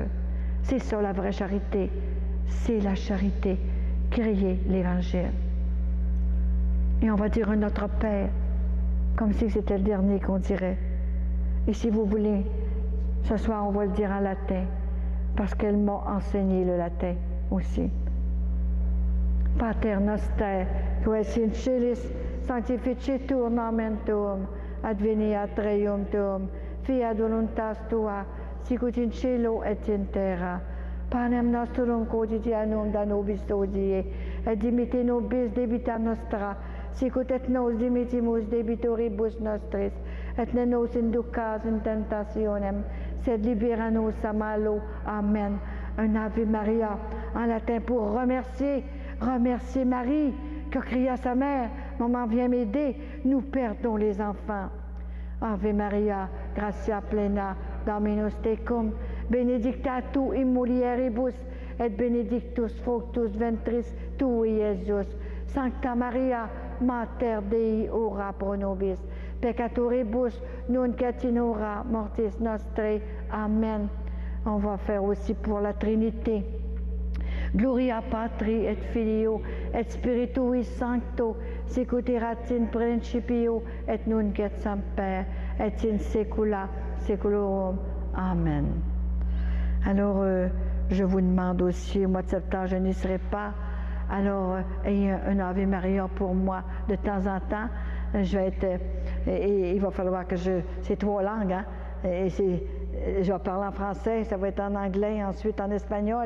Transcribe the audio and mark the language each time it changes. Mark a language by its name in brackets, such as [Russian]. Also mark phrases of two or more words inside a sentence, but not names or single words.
[French] C'est ça la vraie charité, c'est la charité. Crier l'Évangile. Et on va dire un Notre Père, comme si c'était le dernier qu'on dirait. Et si vous voulez, ce soir, on va le dire en latin, parce qu'elle m'a enseigné le latin aussi. [Latin] Pater noster, qui es in celis, sanctificetur nomen tuum, adveniat regnum tuum, fiat voluntas tua, sicut in cielo et in terra. Panem nostrum quotidianum da nobis hodie, et dimitte nobis debita nostra, sicut et nos dimittimus debitoribus nostris, et ne nos inducas in tentationem, sed libera nos a malo. Amen. [French] Un Ave Maria en latin pour remercier Marie, qui a crié à sa mère, maman viens m'aider, nous perdons les enfants. [Latin] Ave Maria, gratia plena, Dominus tecum, benedicta tu in mulieribus, et benedictus fructus ventris tui, Iesus. Sancta Maria, Mater Dei, ora pro nobis, peccatoribus, nunc et in hora mortis nostrae. Amen. [French] On va faire aussi pour la Trinité. [Latin] Gloria Patri et Filio et Spiritui Sancto, sicut erat in principio et nunc et semper et in saecula saeculorum. Amen. [French] Alors, je vous demande aussi, au mois de septembre, je n'y serai pas. Alors, ayez un Ave Maria pour moi de temps en temps. Je vais être Et il va falloir que c'est 3 langues, hein? Je vais parler en français, ça va être en anglais, ensuite en espagnol.